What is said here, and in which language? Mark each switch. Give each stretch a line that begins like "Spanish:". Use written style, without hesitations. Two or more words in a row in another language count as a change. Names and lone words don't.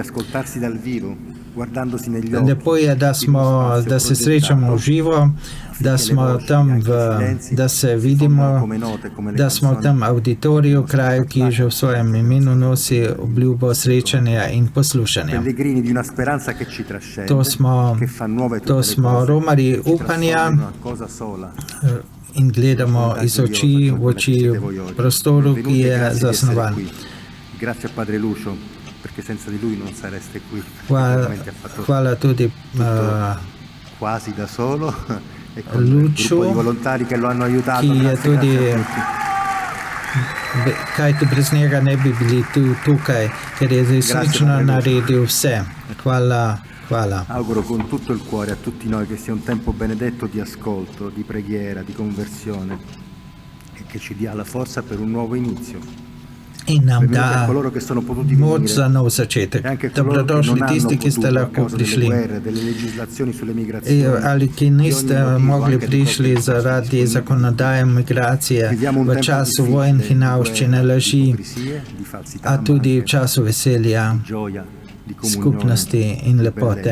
Slovenian: Lepo je, da se srečamo v živo, da smo tam, da se vidimo, da smo v tem auditoriju, kraju, ki že v svojem imenu nosi obljubo srečanja in poslušanja. To smo romarji upanja in gledamo iz oči v oči v prostoru, ki je zasnovan.
Italian: Perché senza di lui non sareste qui.
Slovenian: Hvala tudi
Italian: quasi da solo e con Lucio, il gruppo di volontari che lo hanno aiutato.
Slovenian: Ki je tudi, kajti brez njega ne bi bili tukaj, ker je resnično naredil vse. Hvala.
Italian: Auguro con tutto il cuore a tutti noi che sia un tempo benedetto di ascolto, di preghiera, di conversione e che ci dia la forza per un nuovo inizio.
Slovenian: In nam da moč za nov začetek. Dobrodošli tisti, ki ste lahko prišli. Ali ki niste mogli prišli zaradi zakonodaje migracije v času vojn, hinavščine, laži, a tudi v času veselja, skupnosti in lepote.